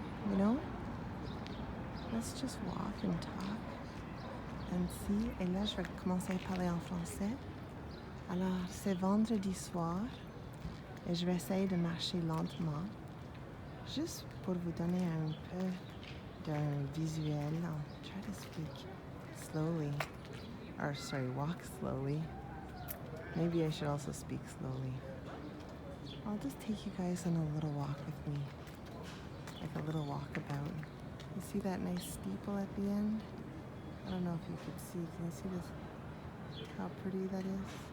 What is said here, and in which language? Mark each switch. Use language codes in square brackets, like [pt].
[en] You know, let's just walk and talk and see. [fr] Et là, je vais commencer à parler en français. Alors, c'est vendredi soir et je vais essayer de marcher lentement, juste pour vous donner un peu d'un visuel. [en] I'll try to speak slowly, or sorry, walk slowly. Maybe I should also speak slowly. I'll just take you guys on a little walk with me, like a little walkabout. You see that nice steeple at the end? I don't know if you could see. Can you see this? How pretty that is?